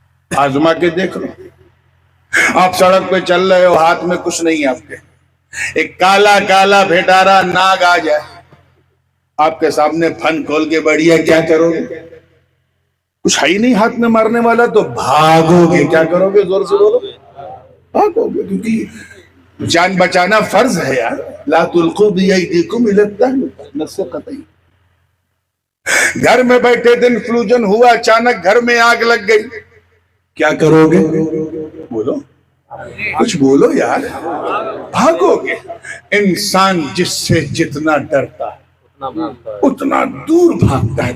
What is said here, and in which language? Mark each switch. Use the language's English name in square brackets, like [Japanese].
[Urdu] آزما کے دیکھ لو، آپ سڑک پہ چل رہے ہو، ہاتھ میں کچھ نہیں آپ کے، ایک کالا کالا بھیٹارا ناگ آ جائے آپ کے سامنے پھن کھول کے بڑھیا، کیا کرو گے؟ کچھ ہے ہی نہیں ہاتھ میں مارنے والا تو بھاگو گے. کیا کرو گے؟ زور سے بولو، بھاگو گے، کیونکہ جان بچانا فرض ہے یار. [Arabic] لا تلقوا بأيديكم إلى التهلكة، نص قطعی. [Urdu] گھر میں بیٹھے دن فلوجن ہوا، اچانک گھر میں آگ لگ گئی، کیا کرو گے؟ بولو، کچھ بولو یار. بھاگو گے. انسان جس سے جتنا ڈرتا ہے اتنا دور بھاگتا ہے.